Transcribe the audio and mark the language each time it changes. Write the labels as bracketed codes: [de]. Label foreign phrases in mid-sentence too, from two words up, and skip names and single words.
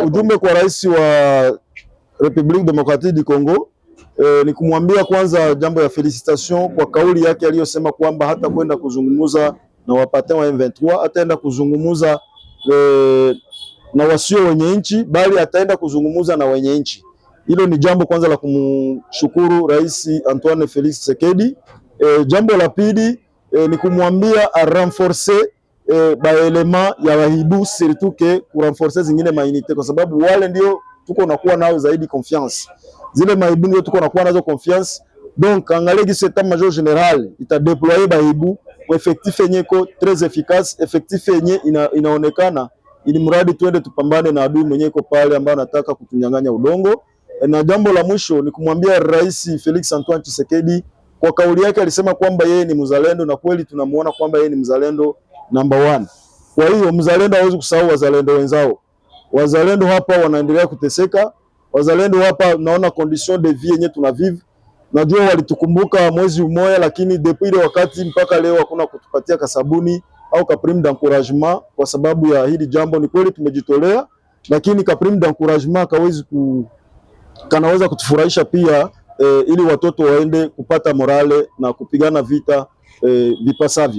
[sw] ujumbe kwa rais wa Republique Democratique du Congo ni kumwambia kwanza jambo ya felicitation kwa kauli yake aliyosema kwamba hata kwenda kuzungumuza na wapatao wa M23, ataenda kuzungumuza na wasio wenye nchi, bali ataenda kuzungumuza na wenye nchi. Hilo ni jambo kwanza la kumshukuru Rais Antoine Felix Tshisekedi. Jambo la pili ni kumwambia a renforcer ba element ya wahibu, [fr] surtout que [sw] ku renforcer zingine mainite, kwa sababu wale ndio tuko nakuwa nao zaidi confiance. Zile mahibu ndio tuko nakuwa nazo confiance. Donc angalie [fr] que cet état major général [sw] ita déployer bahibu effectif yenyeko [fr] très efficace, [sw] effectif yenye inaonekana, ili mradi tuende tupambane na adui mwenyeko pale ambao anataka kutunyang'anya udongo. Na jambo la mwisho ni kumwambia Rais Felix Antoine Tshisekedi, kwa kauli yake alisema kwamba yeye ni mzalendo, na kweli tunamuona kwamba yeye ni mzalendo number 1. Kwa hiyo mzalendo hawezi kusahau wazalendo wenzao. Wazalendo hapa wanaendelea kuteseka. Wazalendo hapa naona [fr] condition de vie [sw] yenye tunavive. Najua walitukumbuka mwezi umoja, lakini depuis ile wakati mpaka leo hakuna kutupatia kasabuni, au ka [fr] prime d'encouragement [sw] kwa sababu ya hili jambo. Ni kweli tumejitolea, lakini ka [fr] prime d'encouragement [sw] kanaweza kutufurahisha pia ili watoto waende kupata morale na kupigana vita vipasavyo.